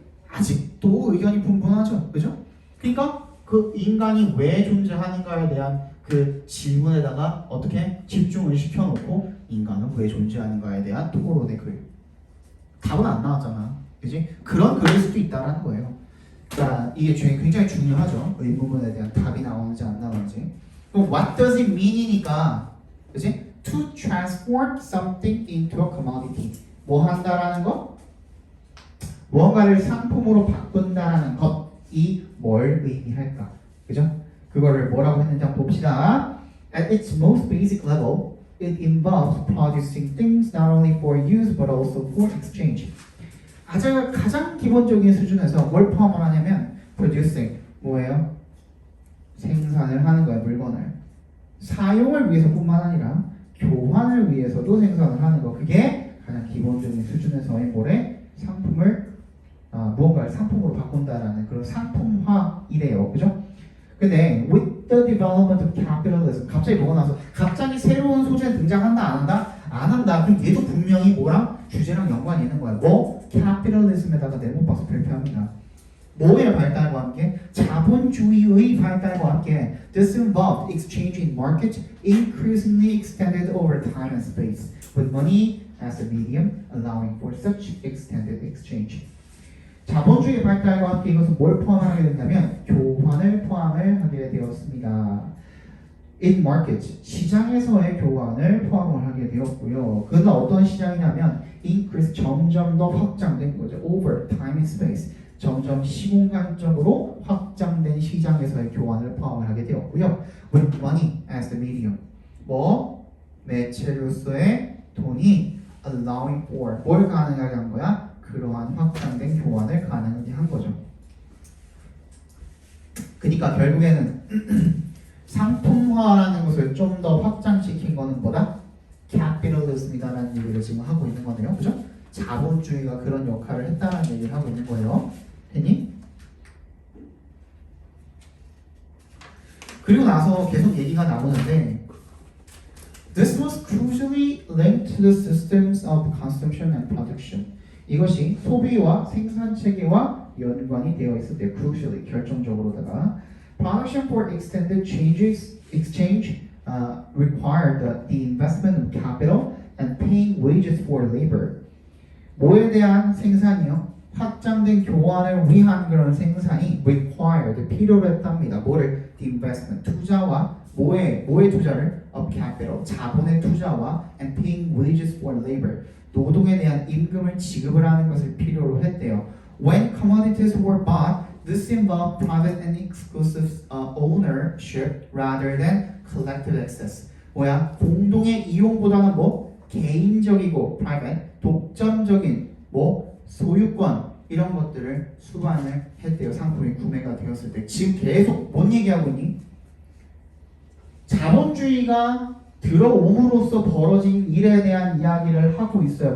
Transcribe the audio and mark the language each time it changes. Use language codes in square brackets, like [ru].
[ko] 아직도 의견이 분분하죠. 그죠? 그러니까 그 인간이 왜 존재하는가에 대한 그 질문에다가 어떻게 집중을 시켜놓고 인간은 왜 존재하는가에 대한 토론의 글. 답은 안 나왔잖아. 그지? 그런 글일 수도 있다라는 거예요. 그러니까 이게 굉장히 중요하죠. 의문문에 대한 답이 나오는지 안 나오는지. 그럼 [en] what does it mean이니까, 그지? To transform something into a commodity. [ko] 뭐 한다라는 거? 무언가를 상품으로 바꾼다라는 것이 뭘 의미할까? 그죠? 그거를 뭐라고 했는지 한번 봅시다. [en] At its most basic level, it involves producing things not only for use but also for exchange. [ko] 가장 기본적인 수준에서 뭘 포함을 하냐면 producing 뭐예요? 생산을 하는 거야. 물건을 사용을 위해서뿐만 아니라 교환을 위해서도 생산을 하는 거. 그게 가장 기본적인 수준에서의 뭐래? 상품을 무언가를 상품으로 바꾼다라는 그런 상품화이래요. 그죠? 근데 [en] with the development of capitalism [ko] 갑자기 뭐가 나와서 갑자기 새로운 소재 등장한다 안 한다? 안 한다. 그럼 얘도 분명히 뭐랑 주제랑 연관이 있는 거야. 뭐? capitalism에다가 네모 박스 발표합니다. 뭐의 발달과 함께? 자본주의의 발달과 함께 [en] this involved exchange in market increasingly extended over time and space with money as a medium allowing for such extended exchange. [ko] 자본주의 발달과 함께 이것은 뭘 포함하게 된다면 교환을 포함을 하게 되었습니다. [en] In market, [ko] 시장에서의 교환을 포함을 하게 되었고요. 그건 어떤 시장이냐면 increase, 점점 더 확장된 거죠. [en] Over time and space, [ko] 점점 시공간적으로 확장된 시장에서의 교환을 포함을 하게 되었고요. [en] With money as the medium, [ko] 뭐 매체로서의 돈이 [en] allowing for, [ko] 뭘 가능하게 한 거야? 그러한 확장된 교환을 가능하게 한 거죠. 그러니까 결국에는 상품화라는 것을 좀 더 확장시킨 거는 뭐다? capitalism이다라는 얘기를 지금 하고 있는 거네요. 그죠? 자본주의가 그런 역할을 했다는 얘기를 하고 있는 거예요. 됐니? 그리고 나서 계속 얘기가 나오는데 [en] This was crucially linked to the systems of consumption and production. [ko] 이것이 소비와 생산 체계와 연관이 되어 있을 때 crucially 결정적으로다가 [en] production for extended exchange required the investment of capital and paying wages for labor. [ko] 뭐에 대한 생산이요? 확장된 교환을 위한 그런 생산이 required 필요로 했답니다. 뭐를? [en] The investment [ko] 투자와 뭐의 투자를? [en] Of capital [ko] 자본의 투자와 [en] and paying wages for labor [ko] 노동에 대한 임금을 지급을 하는 것을 필요로 했대요. [en] When commodities were bought, this involved private and exclusive ownership rather than collective access. [ko] 뭐야? 공동의 이용보다는 뭐? 개인적이고 private, 독점적인 뭐? 소유권 이런 것들을 수반을 했대요. 상품이 구매가 되었을 때. 지금 계속 뭔 얘기하고 있니? 자본주의가 들어옴으로써 벌어진 일에 대한 이야기를 하고 있어요.